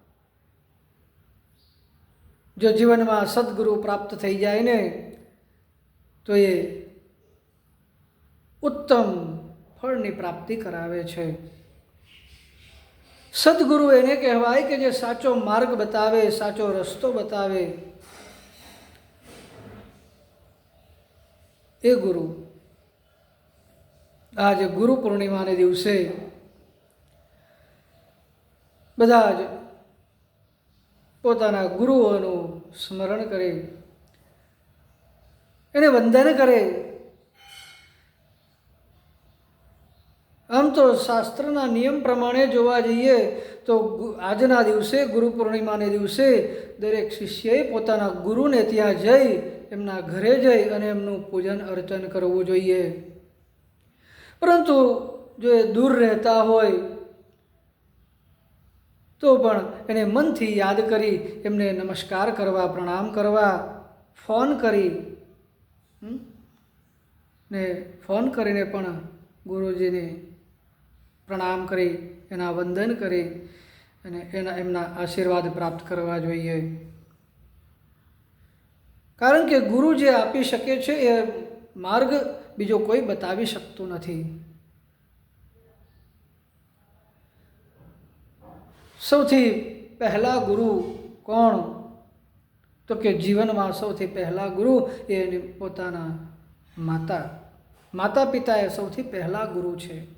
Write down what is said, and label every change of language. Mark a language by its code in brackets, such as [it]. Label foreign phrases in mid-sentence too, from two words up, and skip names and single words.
[gu] જો જીવન મેં સદ્ગુરુ પ્રાપ્ત થઈ જાએ ને તો યે ઉત્તમ ફળની પ્રાપ્તિ કરાવે છે। સદ્ગુરુ એને કહેવાય કે જે સાચો માર્ગ બતાવે, સાચો રસ્તો બતાવે, એ ગુરુ। આજ ગુરુ પૂર્ણિમા ને દિવસે બધાજ પોતાના ગુરુઓનું સ્મરણ કરે, એને વંદન કરે। આમ તો શાસ્ત્રના નિયમ પ્રમાણે જોવા જઈએ તો આજના દિવસે ગુરુ પૂર્ણિમા ને દિવસે દરેક શિષ્યએ પોતાના ગુરુને ત્યાં જઈ, એમના ઘરે જઈ અને એમનું પૂજન અર્ચન કરવું જોઈએ। પરંતુ જો એ દૂર રહેતા હોય તો પણ એને મનથી યાદ કરી એમને નમસ્કાર કરવા, પ્રણામ કરવા, ફોન કરી ને ફોન કરીને પણ ગુરુજીને પ્રણામ કરી, એના વંદન કરી અને એમના આશીર્વાદ પ્રાપ્ત કરવા જોઈએ। કારણ કે ગુરુ જે આપી શકે છે એ માર્ગ બીજો કોઈ બતાવી શકતો નથી। સૌથી પહેલા ગુરુ કોણ તો કે જીવન મેં સૌથી પહેલા ગુરુ એ પોતાના માતા પિતા એ સૌથી પહેલા ગુરુ છે।